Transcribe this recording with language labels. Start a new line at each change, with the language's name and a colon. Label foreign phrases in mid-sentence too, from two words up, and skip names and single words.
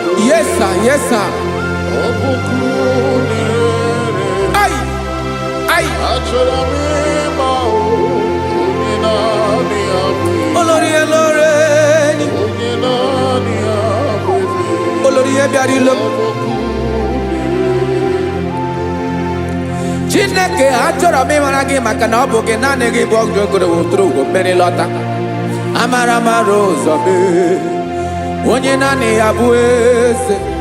English: Yes, sir. Yes, sir. Ai. Ai.
Yoruba: Olórí, olórí ni.
Igbo: Olórí, ẹ bịara ilo. Chineke, achọrọ m ịmara gị, maka na ọ bụ gị naanị gị bụ ọgụ ogologo tụrụ ụgwọ mmeri lọta. Amara mara ụzọ mee, onye naanị ya bụ eze.